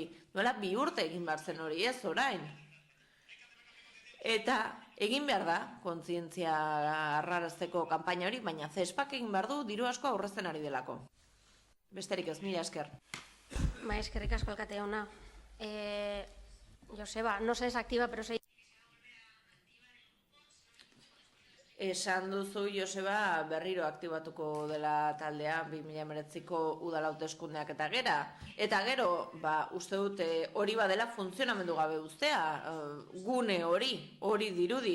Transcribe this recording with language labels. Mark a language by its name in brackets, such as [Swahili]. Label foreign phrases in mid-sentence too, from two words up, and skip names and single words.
[Basque] Nola 2 urte egin behar zen hori, ez orain. Eta egin behar da, kontzientzia arrarazteko kanpaina hori, baina CESPAK egin behar du diru asko aurrezten ari delako. Besterik ez, mila esker. Eskerrik asko alkate jauna. Joseba, [Spanish] no se desactiva, pero se... [Basque] Esan duzu, Joseba, berriro aktibatuko dela taldea 2019ko udal hauteskundeak eta gera. Eta gero, uste dut hori badela funtzionamendu gabe ustea, gune hori dirudi.